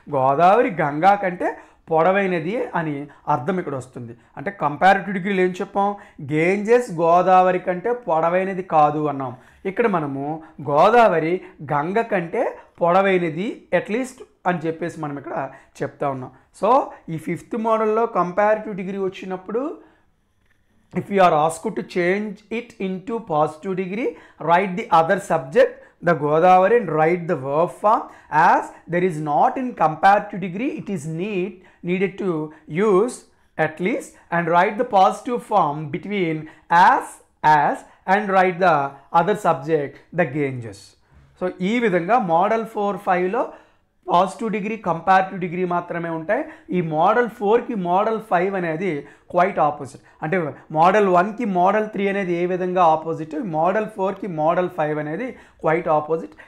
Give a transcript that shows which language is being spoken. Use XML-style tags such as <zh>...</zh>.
<te>గోదావరి గంగా కంటే పొడవైనది అని అర్థం ఇక్కడ వస్తుంది. అంటే కంపారిటివ్ డిగ్రీలో ఏం చెప్పాం? గేంజెస్ గోదావరి కంటే పొడవైనది కాదు అన్నాం. ఇక్కడ మనము గోదావరి గంగ కంటే పొడవైనది అట్లీస్ట్ అని చెప్పేసి మనం ఇక్కడ చెప్తా ఉన్నాం. సో ఈ 5th మోడల్లో కంపారిటివ్ డిగ్రీ వచ్చినప్పుడు</te> <en>if you are asked to change it into positive degree, write the other subject the Godavari and write the verb form. As there is not in comparative degree, it is needed to use at least and write the positive form between as and write the other subject the Ganges.</en> <te>So ee vidhanga model 4-5 positive degree comparative degree మాత్రమే ఉంటాయి. ఈ model 4కి model 5 అనేది quite opposite. అంటే model 1కి model 3 అనేది ఏ విధంగా opposite, model 4కి మోడల్ 5 అనేది క్వైట్ ఆపోజిట్.</te>